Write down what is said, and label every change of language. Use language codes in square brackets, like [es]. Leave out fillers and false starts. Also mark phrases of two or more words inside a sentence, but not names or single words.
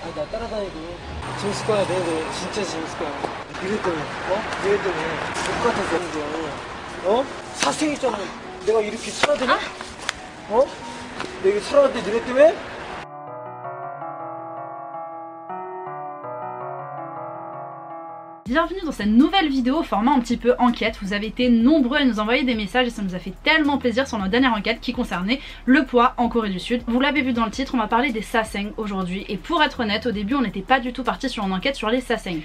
[ko] 나 따라다니고 재밌을 거야. 내가 진짜 재밌을 거야. 이랬더니 이랬더니 똑같아서 그런 거야. 사생이잖아. 내가 이렇게 살아되냐? 내가 살아왔는데 니네 때문에? [fr] Bienvenue dans cette nouvelle vidéo au format un petit peu enquête. Vous avez été nombreux à nous envoyer des messages et ça nous a fait tellement plaisir sur notre dernière enquête qui concernait le poids en Corée du Sud. Vous l'avez vu dans le titre, on va parler des sasaeng aujourd'hui et pour être honnête, au début on n'était pas du tout parti sur une enquête sur les sasaeng.